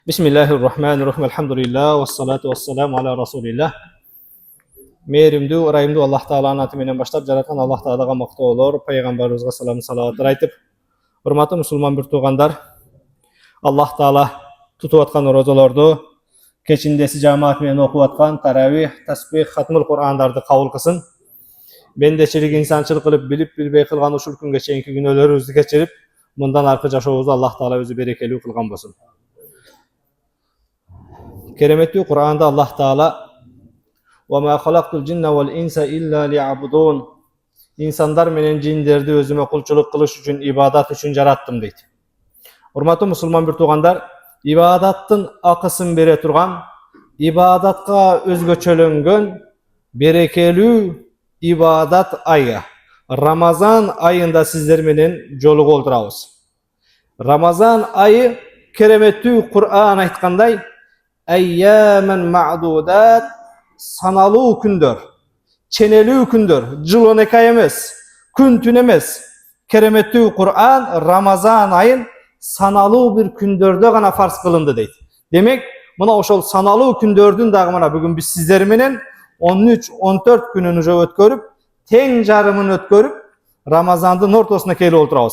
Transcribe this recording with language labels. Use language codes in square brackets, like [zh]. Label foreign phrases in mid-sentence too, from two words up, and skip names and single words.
[ar] بسم الله الرحمن الرحيم. الحمد لله والصلاة والسلام على رسول الله. [ky] Mehrimdүү, ырайымдуу Аллах Тааланын аты менен баштап жараткан Аллах Таалага мактоолор, пайгамбарыбызга салам салаваттар айтып, урматтуу мусулман бир туугандар, Аллах Таала тутуп аткан розолорду, кечиндеси жамаат менен окуп аткан таравих, тасбих, хатмул Кур'андарды кабыл кылсын. Бендечилик, инсанчылык кылып, билип билбей кылган ушул күнгө чейинки күнөөлөрүбүздү кечирип, мындан аркы жашообузду Аллах Таала өзү берекелүү кылган болсун. Кереметтүү Кур'анда Аллах Таала [ar] وَمَا خَلَقْتُ الْجِنَّ وَالْإِنْسَ إِلَّا لِيَعْبُدُونَ [ky] İnsanlar менен жиндерди өзүмө кулчулук кылыш үчүн, ибадат үчүн жараттым дейт. Урматтуу мусулман бир туугандар, ибадаттын акысын бере турган, ибадатка өзгөчөлөнгөн берекелүү ибадат айы Рамазан айында сиздер менен жолугуп отурабыз. Рамазан айы кереметтүү Кур'ан айткандай, [ar] أياما معدودات, [ky] sanalуу күндөр, ченелүү күндөр, жыл 12 ай эмес, күн түн эмес. Кереметтүү Кур'ан Рамазан айын саналуу бир күндөрдө гана фарз кылынды дейт. Демек, мына ошол саналуу күндөрдүн дагы мына бүгүн биз сиздер менен 13-14 күнүн уже өткөрүп, тең жарымын өткөрүп, Рамазандын ортосуна келип отурабыз.